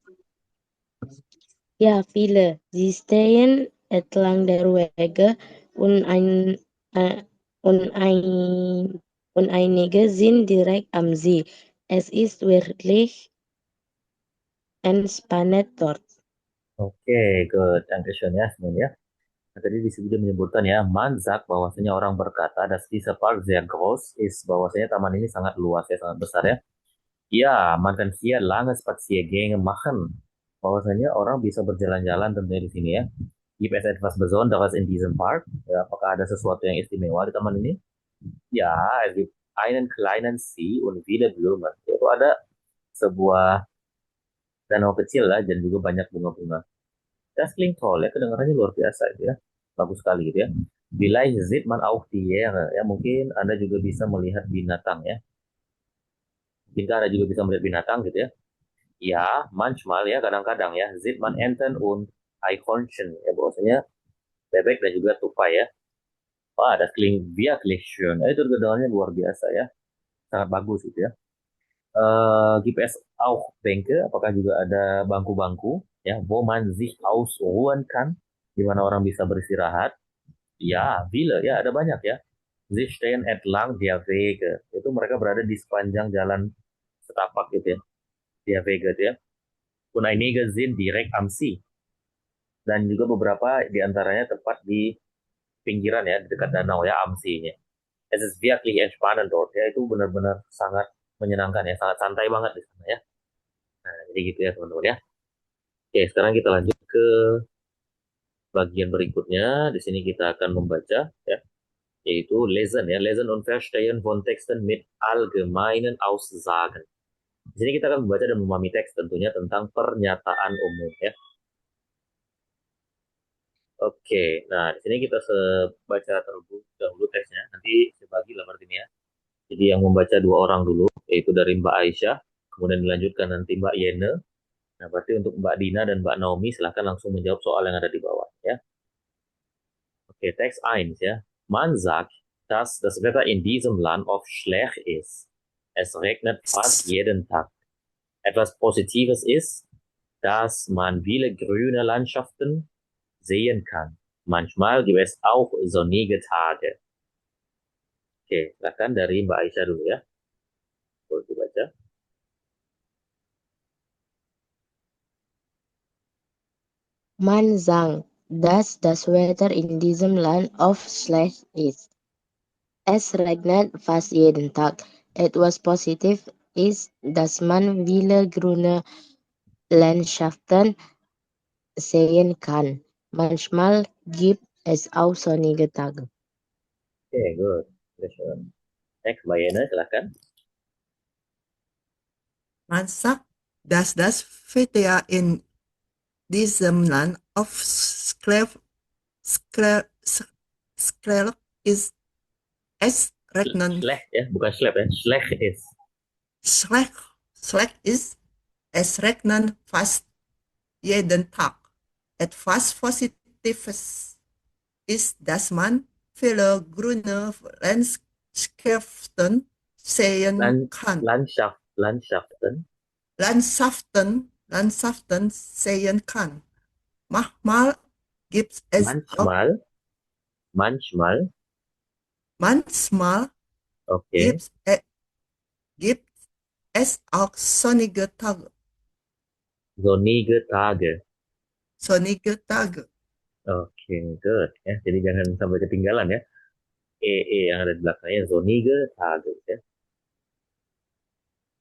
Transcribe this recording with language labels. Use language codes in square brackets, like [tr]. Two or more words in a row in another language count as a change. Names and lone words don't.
[de] Ja, viele. Sie stehen entlang der Wege und, äh, und, und einige sind direkt am See. Es ist wirklich entspannend dort. [id] Oke, good. Dankeschön ya semuanya. Nah, tadi di sini dia menyebutkan ya, [de] man sagt [id] bahwasanya orang berkata, [de] dass dieser Park sehr groß ist, [id] bahwasanya taman ini sangat luas ya, sangat besar ya. Ya, [de] man kann hier lange Spaziergänge machen. [id] Bahwasanya orang bisa berjalan-jalan tentunya di sini ya. [de] Gibt es etwas Besonderes in diesem Park? [id] Ya, apakah ada sesuatu yang istimewa di taman ini? Ya, [de] es gibt einen kleinen See und viele Blumen. [id] Yaitu ada sebuah danau kecil lah dan juga banyak bunga-bunga. [de] Das klingt toll [id] ya, kedengarannya luar biasa itu ya. Bagus sekali gitu ya. [de] Vielleicht sieht man auch Tiere [id] ya, mungkin Anda juga bisa melihat binatang ya. Mungkin Anda juga bisa melihat binatang gitu ya. Ya, manchmal ya, kadang-kadang ya, [de] sieht man Enten und Eichhörnchen [id] ya, bahwasanya bebek dan juga tupai ya. Wah, [de] das klingt wirklich schön. [id] Itu kedengarannya luar biasa ya. Sangat bagus gitu ya. [de] Gibt es auch Bänke, [id] apakah juga ada bangku-bangku ya, [de] wo man sich ausruhen kann, [id] di mana orang bisa beristirahat. Ya, viele ya, ada banyak ya. [de] Sie stehen entlang der Wege. [id] Itu mereka berada di sepanjang jalan setapak gitu ya. [de] Der Wege [id] gitu ya. [de] Und einige sind direkt am See. [id] Dan juga beberapa di antaranya tepat di pinggiran ya, di dekat danau ya, [de] am See-nya. Es ist wirklich entspannend dort [id] ya, itu benar-benar sangat menyenangkan ya, sangat santai banget di sana ya. Nah, jadi gitu ya teman-teman ya. Oke, sekarang kita lanjut ke bagian berikutnya. Di sini kita akan membaca ya, yaitu lesen ya, [de] lesen und verstehen von Texten mit allgemeinen Aussagen. [id] Di sini kita akan membaca dan memahami teks tentunya tentang pernyataan umum ya. Oke, nah di sini kita baca terlebih dahulu teksnya. Nanti saya bagi lah ini ya. Jadi yang membaca dua orang dulu, yaitu dari Mbak Aisyah, kemudian dilanjutkan nanti Mbak Yene. Nah, berarti untuk Mbak Dina dan Mbak Naomi silahkan langsung menjawab soal yang ada di bawah ya. Oke, teks 1 ya. [de] Man sagt, dass das Wetter in diesem Land oft schlecht ist. Es regnet fast jeden Tag. Etwas Positives ist, dass man viele grüne Landschaften sehen kann. Manchmal gibt es auch sonnige Tage. [id] Oke, silakan dari Mbak Aisyah dulu ya. Boleh dibaca. [de] Man sagt, dass das Wetter in diesem Land oft schlecht ist. Es regnet fast jeden Tag. Etwas positiv ist, dass man viele grüne Landschaften sehen kann. Manchmal gibt es auch sonnige Tage. [id] Oke, good. Next, Mbak Yene, silakan. [de] Man sagt, dass das Wetter in diesem Land of Sklef ist. Es regnet Schlecht ya, bukan schlecht ya. Schlecht ist. schlecht ist. Es regnet fast jeden Tag. Etwas Positives ist, dass man viele grüne Landschaften sehen kann. Landschaften. Landschaften sehen kann. Manchmal gibt es auch, Manchmal. manchmal Okay. gibt es auch sonnige Tage. Sonnige Tage. Sonnige Tage. [id] Oke, good ya. Jadi jangan sampai ketinggalan ya. E yang ada di belakangnya [de] sonnige Tage [id] ya.